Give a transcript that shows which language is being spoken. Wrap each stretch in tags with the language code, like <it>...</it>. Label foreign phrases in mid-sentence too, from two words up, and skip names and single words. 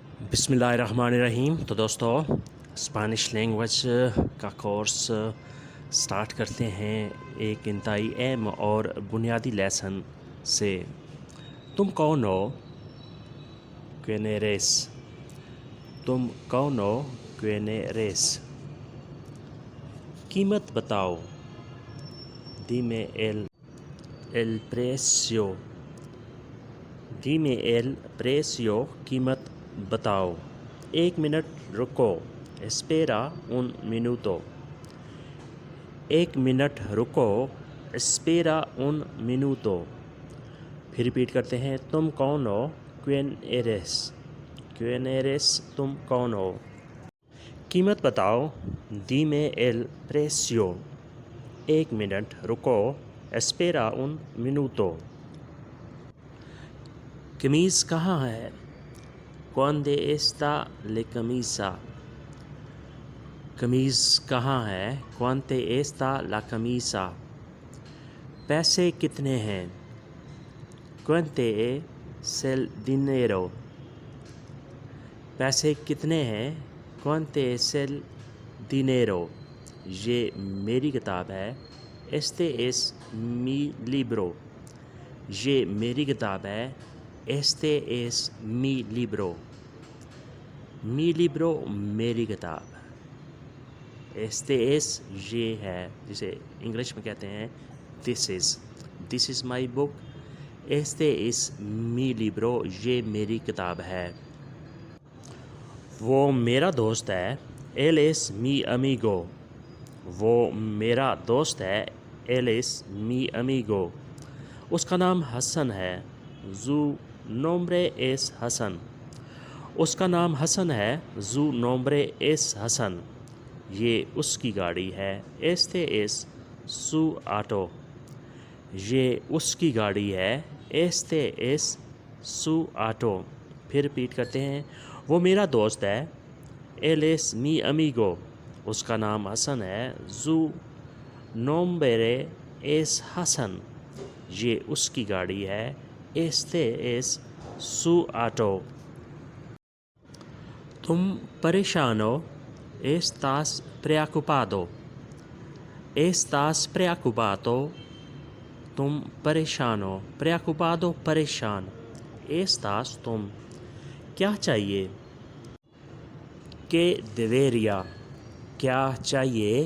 <ur>بسم اللہ الرحمن الرحیم۔ تو دوستوں,</ur> <en>Spanish language</en> <ur>کا کورس اسٹارٹ کرتے ہیں ایک انتہائی اہم اور بنیادی لیسن سے. تم کون ہو?</ur> <es>¿Quién eres?</es> <ur>تم کون ہو?</ur> <es>¿Quién eres?</es> <ur>قیمت بتاؤ.</ur> <es>Dime el precio. Dime el precio.</es> <ur>قیمت بتاؤ۔ ایک منٹ رکو.</ur> <es>Espera un minuto.</es> <ur>ایک منٹ رکو.</ur> <es>Espera un minuto.</es> <ur>پھر ریپیٹ کرتے ہیں۔ تم کون ہو?</ur> <es>¿Quién eres? ¿Quién eres?</es> <ur>تم کون ہو? قیمت بتاؤ.</ur> <es>Dime el precio.</es> <ur>ایک منٹ رکو.</ur> <es>Espera un minuto.</es> <ur>قمیض کہاں ہے?</ur> <es>¿Dónde está la camisa?</es> <ur>قمیض کہاں ہے?</ur> <es>¿Dónde está la camisa?</es> <ur>پیسے کتنے ہیں?</ur> <es>¿Cuánto es el dinero?</es> <ur>پیسے کتنے ہیں?</ur> <es>¿Cuánto es el dinero?</es> <ur>یہ میری کتاب ہے.</ur> <es>Este es mi libro.</es> <ur>یہ میری کتاب ہے.</ur> <es>Este es mi libro. Mi libro</es> <ur>میری کتاب.</ur> <es>Este es</es> <ur>یہ ہے، جسے انگلش میں کہتے ہیں</ur> <en>this is. This is my book.</en> <es>Este es mi libro.</es> <ur>یہ میری کتاب ہے۔ وہ میرا دوست ہے.</ur> <es>Él es mi amigo.</es> <ur>وہ میرا دوست ہے.</ur> <es>Él es mi amigo.</es> <ur>اس کا نام حسن ہے.</ur> <es>Su nombre es हसन.</es> <ur>اس کا نام حسن ہے.</ur> <es>Su nombre es हसन.</es> <ur>یہ اس کی گاڑی ہے.</ur> <es>Este es su auto.</es> <ur>یہ اس کی گاڑی ہے.</ur> <es>Este es su auto.</es> <ur>پھر ریپیٹ کرتے ہیں. وہ میرا دوست ہے.</ur> <es>Él es mi amigo.</es> <ur>اس کا نام حسن ہے.</ur> <es>Su nombre es</es> <ur>हसन. یہ اس کی گاڑی ہے.</ur> <es>Este es su auto.</es> <ur>تم پریشان ہو?</ur> <es>Estás preocupado. Estás preocupado.</es> <ur>تم پریشان ہو. Preocupado परेशान। Estás تم۔ کیا چاہیے?</ur> <es>¿Qué debería?</es> <ur>کیا چاہیے?</ur>